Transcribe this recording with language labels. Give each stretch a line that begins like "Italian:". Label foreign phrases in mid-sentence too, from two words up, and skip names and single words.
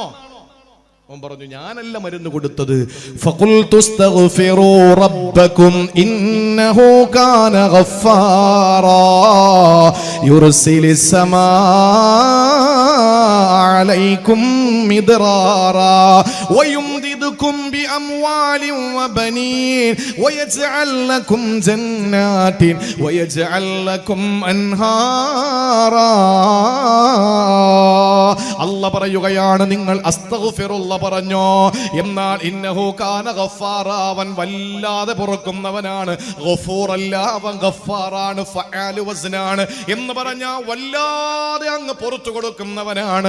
Malayalam: അവൻ പറഞ്ഞു, ഞാനല്ല മരുന്ന് കൊടുത്തത്.
Arabic: فقلت استغفروا ربكم إنه كان غفارا يرسل السماء عليكم مدرارا ويمدد ويمددكم بأموال وبنين ويجعل لكم جنات ويجعل لكم أنهارا.
Malayalam: അല്ലാഹ് പറയുകയാണ്, നിങ്ങൾ അസ്തഗ്ഫിറുള്ള പറഞ്ഞോ, എന്നാൽ
Arabic: إنه كان غفارا,
Malayalam: അവൻ വല്ലാതെ പൊറുക്കുന്നവനാണ്. ഗഫൂർ അല്ല, അവൻ ഗഫാറാണ്, ഫഅൽ വസ്നാണ് എന്ന് പറഞ്ഞാൽ വല്ലാതെ അങ്ങ് പുറത്തു കൊടുക്കുന്നവനാണ്.